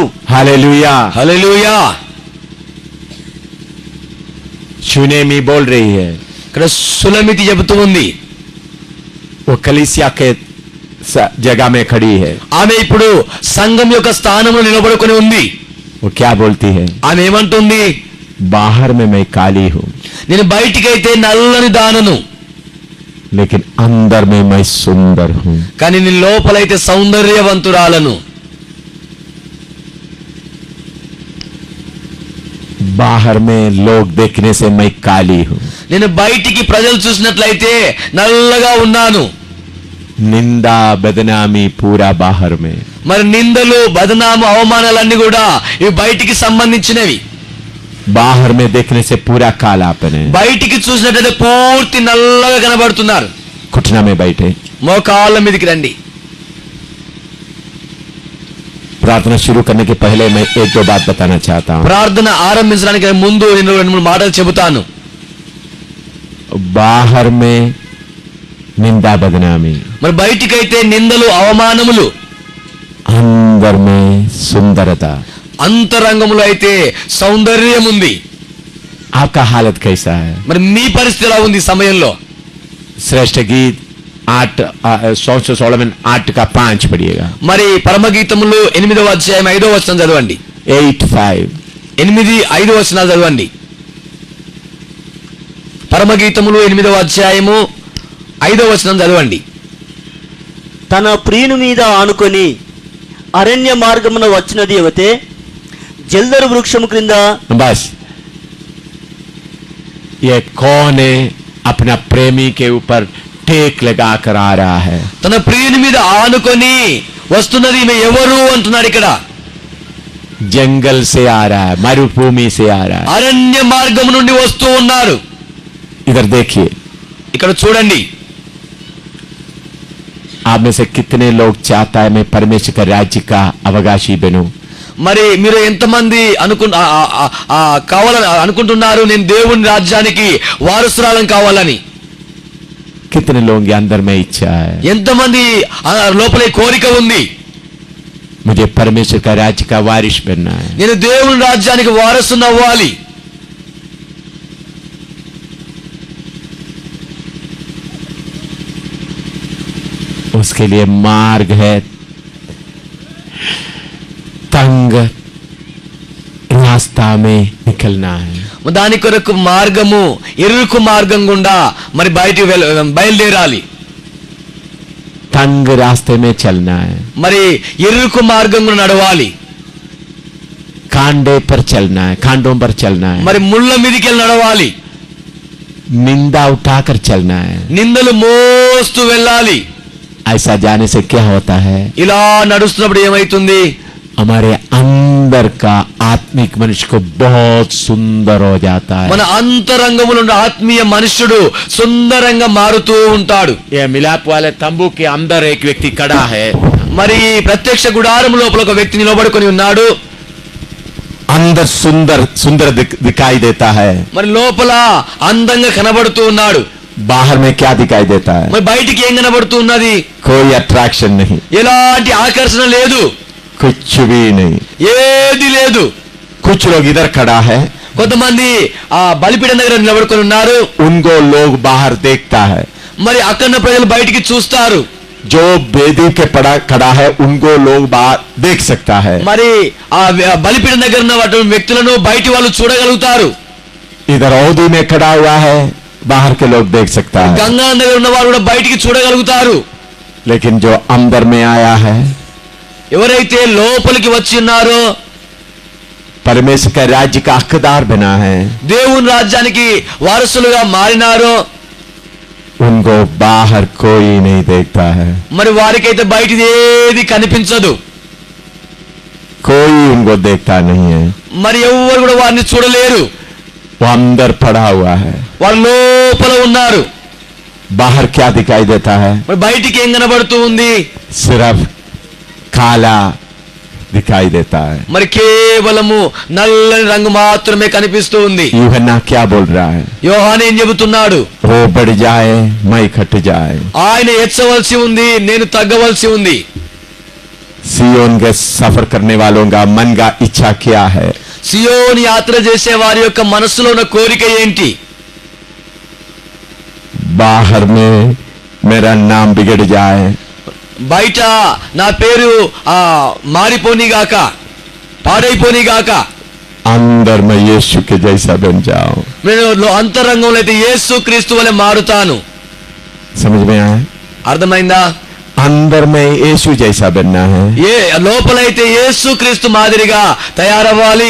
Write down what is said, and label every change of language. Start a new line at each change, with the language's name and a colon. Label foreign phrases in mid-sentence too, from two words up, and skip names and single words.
Hindi: हालेलुया,
Telugu: హల్లెలూయా.
Hindi: शूनेमी बोल रही है.
Telugu: ఇక్కడ సులమితి చెబుతూ ఉంది.
Hindi: वो कलीसिया के जगह में खड़ी है.
Telugu: ఆమె ఇప్పుడు సంఘం యొక్క స్థానంలో నిలబడుకొని ఉంది.
Hindi: वो क्या बोलती है?
Telugu: ఆమె ఏమంటుంది?
Hindi: बाहर में मैं काली हूं,
Telugu: నేను బయటికైతే నల్లని దానను,
Hindi: लेकिन अंदर में मैं सुंदर हूं.
Telugu: కానీ నేను లోపలైతే సౌందర్యవంతురాలను.
Hindi: बाहर में लोग देखने से मैं काली हूं.
Telugu: నేను బయటికి ప్రజలు చూసినట్లయితే నల్లగా ఉన్నాను.
Hindi: निंदा बदनामी पूरा बाहर में.
Telugu: మరి నిందలు, బదనాము, అవమానాలన్నీ కూడా ఇవి బయటికి సంబంధించినవి.
Hindi: बाहर में देखने से पूरा कालापन है.
Telugu: బయటికి చూసినట్లయితే పూర్తి నల్లగా కనబడుతున్నారు.
Hindi: घुटना में बैठे
Telugu: మోకాళ్ళ మీదకి రండి.
Hindi: प्रार्थना शुरू करने के पहले मैं एक दो बात बताना चाहता हूं.
Telugu: ప్రార్థన ఆరంభించడానికి ముందు నేను 2-3 మాటలు చెబుతాను.
Hindi: बाहर में निंदा बदनामी,
Telugu: మరి బయటికైతే నిందలు, అవమానములు,
Hindi: अंदर में सुंदरता.
Telugu: అంతరంగములో అయితే సౌందర్యం ఉంది.
Hindi: आपका हालत कैसा है?
Telugu: మరి మీ పరిస్థితి ఎలా ఉంది ఈ సమయంలో?
Hindi: श्रेष्ठ गीत 8:16 पढ़िएगा.
Telugu: మరి పరమగీతములు 8వ అధ్యాయం 5వ వచనం చదవండి. 8:5. 8:5 వచనాలు చదవండి. పరమగీతములు 8వ అధ్యాయము 5వ వచనం చదవండి. తన ప్రియుని మీద ఆనుకొని అరణ్య మార్గమున వచ్చినది యువతే జల్దరు వృక్షము క్రింద.
Hindi: बस ये कौन है अपना प्रेमी के ऊपर टेक लगा कर आ रहा है?
Telugu: తన ప్రియుని మీద ఆనుకొని వస్తున్నది ఈమె ఎవరు అంటున్నాడు ఇక్కడ.
Hindi: जंगल से आ रहा है, मरुभूमि से आ रहा है.
Telugu: అరణ్య మార్గము నుండి వస్తూ ఉన్నారు.
Hindi: इधर देखिए,
Telugu: ఇక్కడ చూడండి.
Hindi: आप में से कितने लोग चाहता है मैं परमेश्वर का राज्य का अवकाशी बनूं?
Telugu: మరి మీరు ఎంతమంది కావాలని అనుకుంటున్నారు నేను దేవుని రాజ్యానికి వారసురాలను కావాలని?
Hindi: कितने लोगों के अंदर में इच्छा है
Telugu: ఎంతమంది లోపల ఈ కోరిక ఉంది?
Hindi: मुझे परमेश्वर का राज्य का वारिस बनना है.
Telugu: నేను దేవుని రాజ్యానికి వారసుని అవ్వాలి.
Hindi: उसके लिए मार्ग है तंग रास्ता में निकलना है.
Telugu: దాని కొరకు మార్గము ఇరుకు మార్గం గుండా మరి బయటికి బయలుదేరాలి.
Hindi: तंग रास्ते में चलना है,
Telugu: మరి ఇరుకు మార్గం గుండా నడవాలి.
Hindi: कांडे पर चलना है, कांडों पर चलना है,
Telugu: మరి ముళ్ళ మీదకి వెళ్ళి నడవాలి.
Hindi: निंदा उठाकर चलना है.
Telugu: నిందలు మోస్తూ వెళ్ళాలి.
Hindi: ऐसा जाने से क्या होता है?
Telugu: ఇలా నడుస్తున్నప్పుడు ఏమైతుంది?
Hindi: हमारे अंदर का आत्मिक मनुष्य को बहुत सुंदर हो जाता है.
Telugu: మన అంతరంగములో ఉన్న ఆత్మీయ మనుష్యుడు సుందరంగా మారుతూ ఉంటాడు.
Hindi: ये मिलाप वाले तंबू के अंदर एक व्यक्ति खड़ा है.
Telugu: మరి ప్రత్యక్ష గుడారం లోపల ఒక వ్యక్తి నిలబడుకొని ఉన్నాడు.
Hindi: अंदर सुंदर सुंदर दिखाई देता है.
Telugu: మరి లోపల అందంగా కనబడుతూ ఉన్నాడు.
Hindi: बाहर में क्या दिखाई देता है?
Telugu: మరి బయటికి ఏం కనబడుతూ ఉన్నది?
Hindi: कोई अट्रैक्शन नहीं,
Telugu: ఎలాంటి ఆకర్షణ లేదు,
Hindi: कुछ भी नहीं.
Telugu: ఏది లేదు.
Hindi: कुछ लोग इधर खड़ा है,
Telugu: కొంతమంది ఆ బలిపీఠం దగ్గర నిలబడుకొని ఉన్నారు.
Hindi: उनको लोग बाहर देखता है.
Telugu: మరి అక్కడ ప్రజలు బయటికి చూస్తారు.
Hindi: जो वेदी के खड़ा है उनको लोग बाहर देख सकता है.
Telugu: మరి ఆ బలిపీఠం దగ్గర ఉన్న వ్యక్తులను బయటి వాళ్ళు చూడగలుగుతారు.
Hindi: इधर औदी में खड़ा हुआ है, बाहर के लोग देख सकता है.
Telugu: గంగా దగ్గర ఉన్న వారు కూడా బయటికి చూడగలుగుతారు.
Hindi: लेकिन जो अंदर में आया है,
Telugu: ఎవరైతే లోపలికి వచ్చి ఉన్నారో
Hindi: परमेश्वर का राज्य का हकदार बना है,
Telugu: దేవుని రాజ్యానికి వారసులుగా మారినారో
Hindi: उनको बाहर कोई नहीं देखता है.
Telugu: మరి వారికైతే బయటిది ఏది కనిపించదు.
Hindi: कोई उनको देखता नहीं है.
Telugu: మరి ఎవరు కూడా వారిని చూడలేరు.
Hindi: वो अंदर पड़ा हुआ है.
Telugu: వారు లోపల ఉన్నారు.
Hindi: बाहर क्या दिखाई देता है?
Telugu: మరి బయటికి ఏం కనబడుతూ ఉంది?
Hindi: सिर्फ काला दिखाई देता है.
Telugu: మరి కేవలము నల్లని రంగు మాత్రమే కనిపిస్తూ ఉంది.
Hindi: यूहन्ना क्या बोल रहा है?
Telugu: యోహాను ఏం చెబుతున్నాడు?
Hindi: वो बढ़ जाए मैं घट जाए.
Telugu: ఆయన ఎచ్చవలసి ఉంది, నేను తగ్గవలసి ఉంది.
Hindi: सियोन के सफर करने वालों का मन का इच्छा क्या है?
Telugu: సియోను యాత్ర చేసే వారి యొక్క మనసులో ఉన్న కోరిక ఏంటి?
Hindi: बाहर में मेरा नाम बिगड़ जाए,
Telugu: బయట నా పేరు మారిపోనిగాక, పాడైపోనిగాక,
Hindi: अंदर में यीशु के जैसा बन जाऊं.
Telugu: నేను అంతరంగంలో అయితే యేసు క్రీస్తు వలె మారుతాను.
Hindi: समझ में आया?
Telugu: అర్థమైందా?
Hindi: अंदर में यीशु जैसा बनना है,
Telugu: ఏ లోపలైతే యేసు క్రీస్తు మాదిరిగా తయారవ్వాలి.